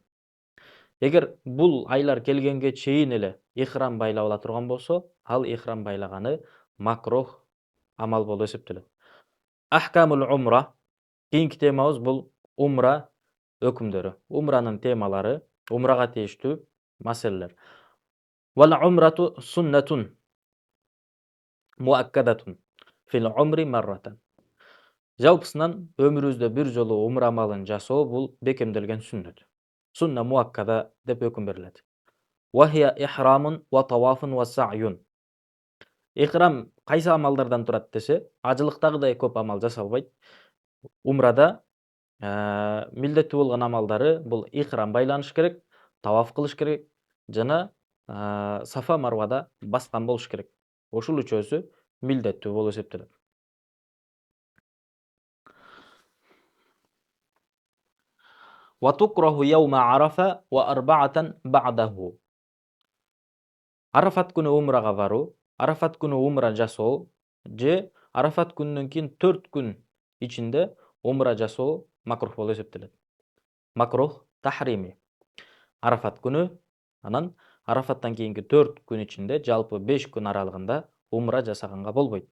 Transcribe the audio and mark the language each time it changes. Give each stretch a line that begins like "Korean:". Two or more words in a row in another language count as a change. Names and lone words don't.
Kyrgyz: Эгер бул айлар келгенге чейин эле ихрам байлап ала турган болсо, ал ихрам байлаганы макрух амал болуп эсептелет.
Arabic: أحكام العمرة.
Kyrgyz: Кийинки темабыз бул умра өкүмдөрү. Умранын темалары, умрага тийиштүү маселелер.
Arabic: والعمرة سنة مؤكدة في العمر مرة.
Kyrgyz: Жалпысынан өмүрүбүздө бир жолу умра амалын жасоо бул бекемделген сүннөт.
Arabic: سنة مؤكدة
Kyrgyz: деп өкүм берилет.
Arabic: وهي إحرام وطواف وسعي.
Kyrgyz: Ихрам кайсы амалдардан турат десе, ажылыктагыдай көп амал жасалбайт. Умрада Милдеттүү болгон амалдары бул ихрам байланыш керек, таваф кылыш керек жана Сафа Марвада баскан болуш керек. Ушул үчөөсү милдеттүү болуп эсептелет.
Arabic: وتكره يوم عرفة وأربعة بعده.
Kyrgyz: Арафат күнү умрага баруу, Арафат күнү умра жасоо же Арафат күнүнөн кийин 4 күн ичинде умра жасоо макрух болуп эсептелет.
Arabic: مكروه تحريمي.
Kyrgyz: Арафат күнү, анан Арафаттан кийинки 4 күн ичинде жалпы 5 күн аралыгында умра жасаганга болбойт.